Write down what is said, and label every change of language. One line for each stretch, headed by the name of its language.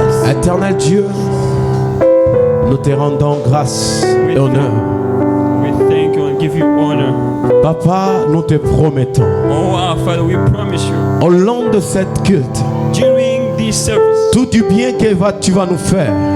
French: Éternel Dieu, nous te rendons grâce et honneur.
English: We thank you and give you honor.
French: Papa, nous te promettons,
English: Oh, our Father, we promise you,
French: au long de cette culte,
English: during this service,
French: tout du bien que tu vas nous faire,